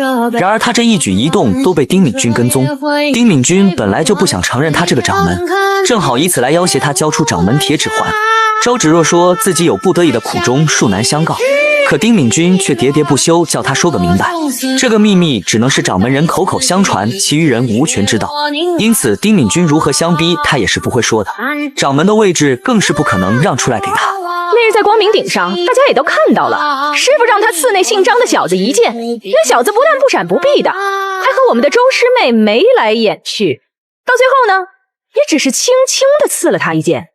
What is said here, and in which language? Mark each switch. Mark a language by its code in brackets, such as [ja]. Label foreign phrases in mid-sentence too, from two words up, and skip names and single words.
[zh] 然而他這一舉一動都被丁敏君跟蹤。丁敏君本來就不想承認他這個掌門，正好以此來要挾他交出掌門鐵指環。周芷若說自己有不得已的苦衷，恕難相告。可丁敏君卻喋喋不休，叫他說個明白。這個秘密只能是掌門人口口相傳，其餘人無權知道。因此，丁敏君如何相逼，他也是不會說的。掌門的位置更是不可能讓出來給他。那日在光明頂上，大家也都看到了，師父讓他刺那姓張的小子一劍，那小子不但不閃不避的，還和我們的周師妹眉來眼去，到最後呢，也只是輕輕的刺了他一劍。